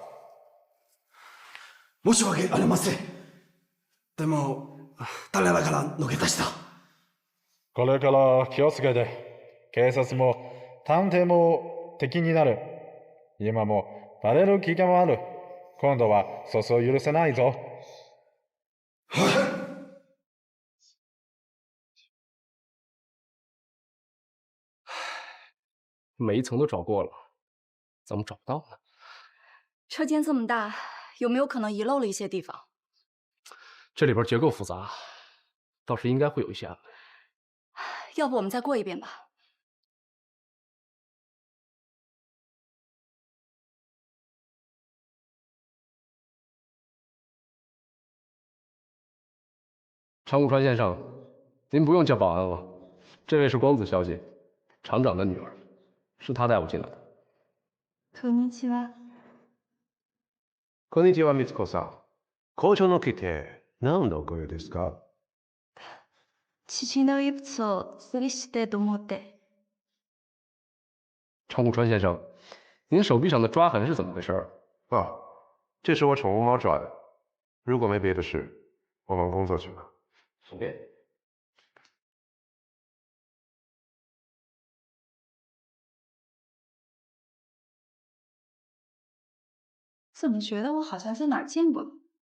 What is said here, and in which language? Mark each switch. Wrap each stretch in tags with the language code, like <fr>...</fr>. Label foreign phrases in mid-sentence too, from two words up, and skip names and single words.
<ja>申し訳ありません。でも、種だから抜け出した。これから気をつけて。警察も探偵も敵になる。今もバレる危険もある。今度はそうそう許せないぞ。</ja> <zh>每一层都找过了，怎么找不到呢？车间这么大，有没有可能遗漏了一些地方？这里边结构复杂，倒是应该会有一些案例。要不我们再过一遍吧。长谷川先生，您不用叫保安了，这位是光子小姐，厂长的女儿，是她带我进来的。</zh> <ja>こんにちは。こんにちは、みつこさん。工場の来て何のご用ですか？父の遺物を整理してと思って。</ja> <zh>长谷川先生，您手臂上的抓痕是怎么回事？啊，这是我宠物猫抓的。如果没别的事，我忙工作去了。 OK。怎么觉得我好像在哪儿见过？</zh>